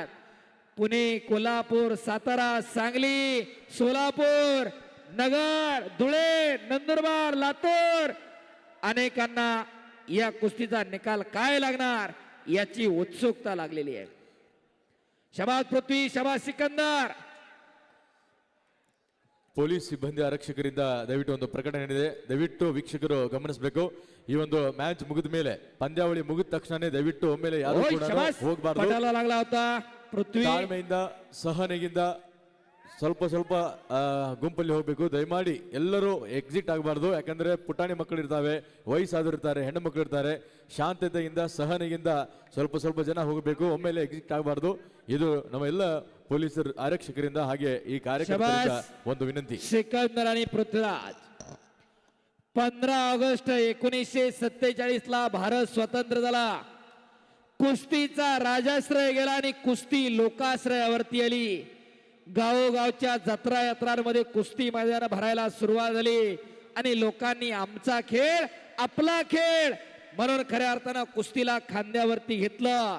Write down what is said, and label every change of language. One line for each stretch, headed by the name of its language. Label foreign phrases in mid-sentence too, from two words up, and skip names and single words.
Marathi: पुणे, कोल्हापूर, सातारा, सांगली, सोलापूर, नगर, धुळे, नंदुरबार, लातूर, अनेकांना या कुस्तीचा निकाल काय लागणार याची उत्सुकता लागलेली आहे. शबाज पृथ्वी, शबाज ಸಿಕಂದರ್.
Kannada: ಪೊಲೀಸ್ ಸಿಬ್ಬಂದಿ ಆರಕ್ಷಕರಿಂದ ದಯವಿಟ್ಟು ಒಂದು ಪ್ರಕಟಣೆ ಇದೆ, ದಯವಿಟ್ಟು ವೀಕ್ಷಕರು ಗಮನಿಸಬೇಕು. ಈ ಒಂದು ಮ್ಯಾಚ್ ಮುಗಿದ ಮೇಲೆ, ಪಂದ್ಯಾವಳಿ ಮುಗಿದ ತಕ್ಷಣನೇ ದಯವಿಟ್ಟು ಒಮ್ಮೆಲೆ ಯಾರು ಕೂಡ ಹೋಗಬಾರದು.
Marathi: ಪಟಾಲ लागला होता. पृथ्वी
Kannada: ತಾಳ್ಮೆಯಿಂದ, ಸಹನೆಯಿಂದ ಸ್ವಲ್ಪ ಸ್ವಲ್ಪ ಗುಂಪಲ್ಲಿ ಹೋಗಬೇಕು. ದಯಮಾಡಿ ಎಲ್ಲರೂ ಎಕ್ಸಿಟ್ ಆಗಬಾರ್ದು, ಯಾಕಂದ್ರೆ ಪುಟಾಣಿ ಮಕ್ಕಳು ಇರ್ತಾವೆ, ವಯಸ್ಸಾದ್ರು ಇರ್ತಾರೆ, ಹೆಣ್ಣು ಮಕ್ಕಳು ಇರ್ತಾರೆ. ಶಾಂತತೆಯಿಂದ ಸಹನೆಯಿಂದ ಸ್ವಲ್ಪ ಸ್ವಲ್ಪ ಜನ ಹೋಗಬೇಕು, ಒಮ್ಮೆಲೆ ಎಕ್ಸಿಟ್ ಆಗಬಾರ್ದು. ಇದು ನಮ್ಮ ಎಲ್ಲ ಪೊಲೀಸ್ ಆರಕ್ಷಕರಿಂದ ಹಾಗೆ ಈ ಕಾರ್ಯಕ್ರಮದಿಂದ ಒಂದು ವಿನಂತಿ.
Marathi: सिकंदर आणि पृथ्वीराज 15 ऑगस्ट 1947 ला भारत स्वतंत्र झाला. कुस्तीचा राजाश्रय गेला आणि कुस्ती लोकाश्रयावरती आली. गावोगावच्या जत्रा यात्रांमध्ये कुस्ती मैदान भरायला सुरुवात झाली आणि लोकांनी आमचा खेळ आपला खेळ म्हणून खऱ्या अर्थानं कुस्तीला खांद्यावरती घेतलं.